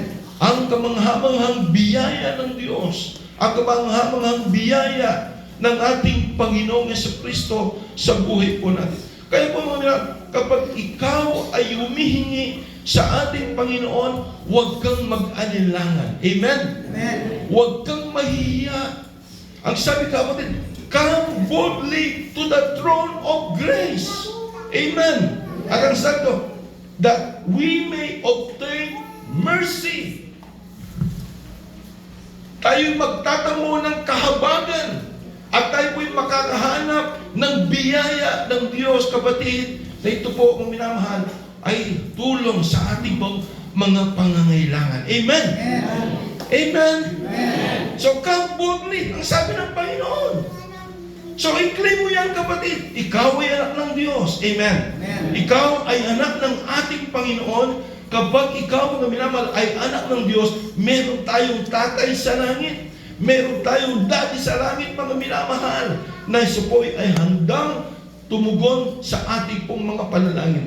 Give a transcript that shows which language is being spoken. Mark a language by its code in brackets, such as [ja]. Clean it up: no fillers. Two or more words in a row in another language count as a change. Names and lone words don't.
[tl] Ang kamanghamanghang biyaya ng Diyos, ang kamanghamanghang biyaya ng ating Panginoong Jesucristo sa buhay po natin. Kaya po mga kapag ikaw ay humihingi sa ating Panginoon, huwag kang mag-alinlangan. Amen? Amen. Huwag kang mahihiya. Ang sabi kapatid, [en] come boldly to the throne of grace. [tl] Amen. At ang sabi ko, [en] that we may obtain mercy. [tl] Tayo magtatamo ng kahabagan at tayo po'y makakahanap ng biyaya ng Diyos, kapatid, na ito po, kung minamahal, ay tulong sa ating mga pangangailangan. Amen? Amen. Amen? Amen. [en] So come boldly, [tl] ang sabi ng Panginoon. So i-claim mo yan, kapatid. Ikaw ay anak ng Diyos. Amen? Amen. Ikaw ay anak ng ating Panginoon. Kapag ikaw, mga minamahal, ay anak ng Diyos, meron tayong tatay sa langit. Meron tayong daddy sa langit, mga minamahal, na siya po ay handang tumugon sa ating pong mga panalangin.